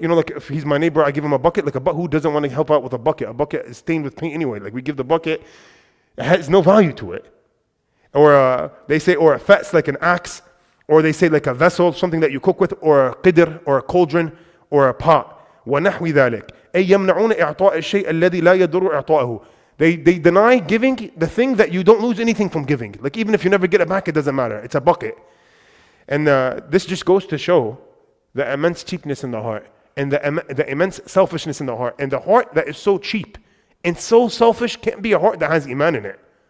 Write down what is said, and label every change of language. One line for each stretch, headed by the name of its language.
English: You know, like if he's my neighbor, I give him a bucket. Who doesn't want to help out with a bucket? A bucket is stained with paint anyway. Like we give the bucket, it has no value to it. Or they say, or a fats like an axe, or they say like a vessel, something that you cook with, or a qidr, or a cauldron, or a pot.
Arabic: وَنَحْوِ ذَلِكَ أي يمنعون إعطاء الشيء الذي لا يضر إعطاءه.
English: They deny giving the thing that you don't lose anything from giving. Like even if you never get it back, it doesn't matter. It's a bucket. And this just goes to show the immense cheapness in the heart, and the immense selfishness in the heart. And the heart that is so cheap and so selfish can't be a heart that has iman in it.